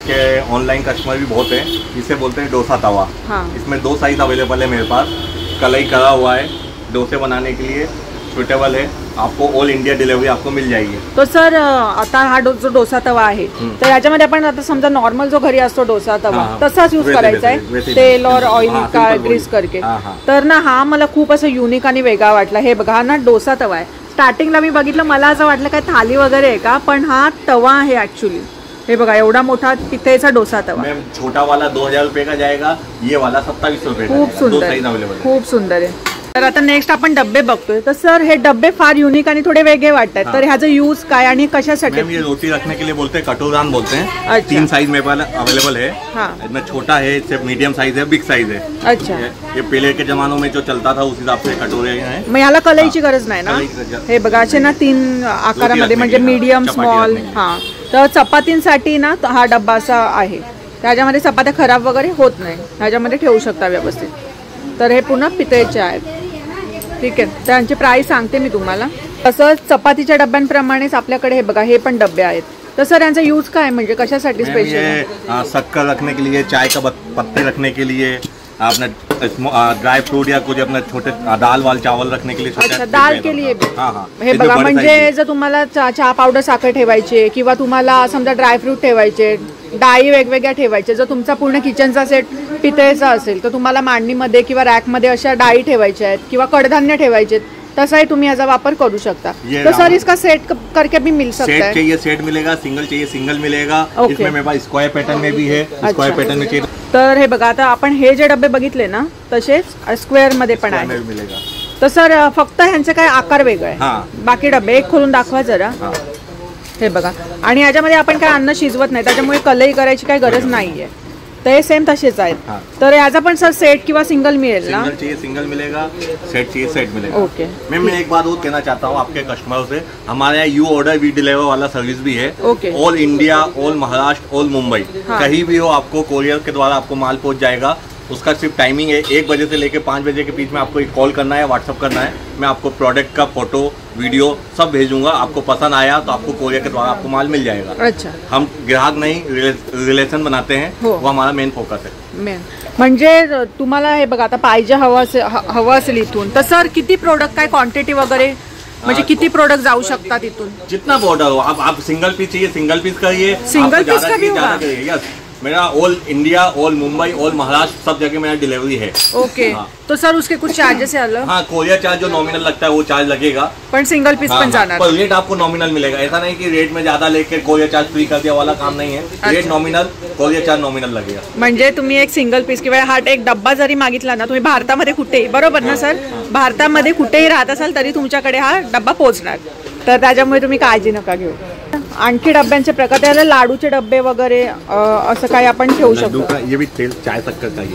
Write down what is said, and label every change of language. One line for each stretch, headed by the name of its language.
Hindi: के online customer भी बहुत है, इसे बोलते हैं डोसा तवा। हाँ। इसमें 2 साइज अवेलेबल है मेरे पास। कलई करा हुआ है, डोसे बनाने के लिए सुटेबल है, आपको ऑल इंडिया डिलीवरी आपको मिल जाएगी।
Marathi: तो सर आता हा जो डोसा तवा आहे तर याच्यामध्ये आपण आता समजा नॉर्मल जो घरी असतो डोसा तवा तसाच यूज करायचा आहे,
Hindi: तेल और ऑइल का ग्रीस करके।
Marathi: तर ना हा मला खूप असं युनिक आणि वेगळा वाटला। हे बघा, हा ना डोसा तवा आहे। स्टार्टिंगला मी बघितलं, मला असं वाटलं काय थाली वगैरे आहे का, पण हा तवा आहे ऍक्च्युअली। हे बघा, एवढा मोठा पितळेचा डोसा तवा।
Hindi: छोटा वाला 2000 रुपये का जाएगा, ये वाला 2700 रुपये का।
Marathi: खूप सुंदर, खूप सुंदर आहे। तर आता नेक्स्ट आपण डब्बे बघतोय। तर सर हे डब्बे फार युनिक आणि थोडे वेगळे वाटतात, तर ह्याचा यूज काय आणि कशासाठी?
Hindi: ये रोटी रखने के लिए बोलते हैं, कटोरान बोलते हैं। 3 साइज मेरे पास अवेलेबल है। इसमें छोटा है, इससे मीडियम साइज है, बिग साइज है। अच्छा, ये पहले के जमानों में जो चलता था उस हिसाब से कटोरे हैं।
Marathi: मग ह्याला कलईची गरज नाही ना? हे बघा, असे ना 3 आकारामध्ये, म्हणजे मीडियम, स्मॉल। हा, तर चपातींसाठी ना हा डब्बा असा आहे। त्याच्यामध्ये चपात्या खराब वगैरे होत नाही, ह्याच्यामध्ये ठेवू शकता व्यवस्थित। तर हे पुन्हा पितळेचे आहेत, ठीक आहे। त्यांची प्राइस सांगते मी तुम्हाला। तसंच चपातीच्या डब्यांप्रमाणेच आपल्याकडे हे बघा, हे पण डब्बे आहेत। तर सर यांचा यूज काय, म्हणजे कशासाठी स्पेशल है?
Hindi: शक्कर रखने के लिए, चाय का पत्ते रखने के लिए, अपना ड्राई फ्रूट या कुछ अपना छोटे दाल वाल चावल रखने के लिए। अच्छा, दाल के लिए भी। हाँ।
Marathi: हे बघा, म्हणजे जर तुम्हाला चहा पावडर साखर ठेवायचे किंवा तुम्हाला समजा ड्रायफ्रूट ठेवायचे, डाळी वेगवेगळ्या ठेवायचे, जर तुमचा पूर्ण किचनचा सेट पितळेचा असेल तर तुम्हाला मांडणीमध्ये किंवा रॅकमध्ये अशा डाळी ठेवायच्या आहेत किंवा कडधान्य ठेवायचे, तसाही तुम्ही याचा वापर करू शकता।
Hindi: तो सर इसका सेट करके भी मिल सकता है? सेट चाहिए सेट मिलेगा, सिंगल चाहिए सिंगल मिलेगा। इसमें मेरे पास स्क्वायर पैटर्न में भी है, स्क्वायर पैटर्न में चाहिए।
Marathi: तर हे बघा, आता आपण हे जे डबे बघितले ना तसेच स्क्वेअर मध्ये पण आहे
Hindi: मिलेगा।
Marathi: तर सर फक्त ह्यांचे काय आकार वेगळे आहे, बाकी डबे एक खोलून दाखवा जरा। हे बघा, आणि याच्यामध्ये आपण काय अन्न शिजवत नाही, त्याच्यामुळे कलई करायची काही गरज नाहीये। तर हे सेम तसेच आहेत। तर याचा पण सर सेट किंवा सिंगल मिळेल ना?
Hindi: सिंगल चाहिए सिंगल मिलेगा, सेट चाहिए सेट मिलेगा।
English: Okay.
Hindi: मैं एक बात और कहना चाहता हूँ आपके कस्टमर से, हमारे यहाँ यू ऑर्डर वी डिलीवर वाला सर्विस भी है।
English: Okay.
Hindi: All India, all Maharashtra, all Mumbai, कहीं भी हो आपको कोरियर के द्वारा आपको माल पहुँच जाएगा। उसका सिर्फ टाइमिंग है 1 बजे से लेकर 5 बजे के बीच में आपको एक कॉल करना है, व्हाट्सअप करना है। मैं आपको प्रोडक्ट का फोटो वीडियो सब भेजूंगा, आपको पसंद आया तो आपको कोरियर के द्वारा आपको माल मिल जाएगा। अच्छा, हम ग्राहक नहीं रिलेशन बनाते हैं, वो हमारा मेन फोकस है।
Marathi: म्हणजे तुम्हाला हे बघा, आता पाहिजे हवं असेल इथून, तर सर किती प्रोडक्ट, काय क्वांटिटी वगैरे, म्हणजे किती प्रोडक्ट जाऊ शकतात इथून?
Hindi: जितना ऑर्डर हो, आप सिंगल पीस चाहिए सिंगल पीस करिए, सिंगल पीस का भी होगा? यस, मेरा all India, all Mumbai, all Maharashtra सब जगह मेरा डिलीवरी है।
English: Okay.
Hindi: तो सर उसके कुछ चार्जेस है अलग? हाँ, कोरियर चार्ज जो नॉमिनल लगता है वो चार्ज लगेगा,
Marathi: पर सिंगल पीस पण जाणार।
Hindi: पर रेट आपको नॉमिनल मिलेगा। ऐसा नहीं कि रेट में ज्यादा लेके कोरियर चार्ज फ्री कर दिया वाला काम नहीं है। Rate nominal, courier charge nominal लगेगा।
Marathi: म्हणजे तुम्ही एक सिंगल पीस किंवा हा एक डब्बा जरी मागितला ना, तुम्ही भारतामध्ये कुठेही, बरोबर ना सर, भारतामध्ये कुठेही राहत असाल तरी तुमच्याकडे हा डब्बा पोहोचणार, तर त्याच्यामुळे तुम्ही काळजी नका घेऊ। आणखी डब्यांचे प्रकार, त्याला लाडूचे डब्बे वगैरे असं काही आपण ठेवू शकतो।
Hindi: ये भी तेल चाय शक्कर का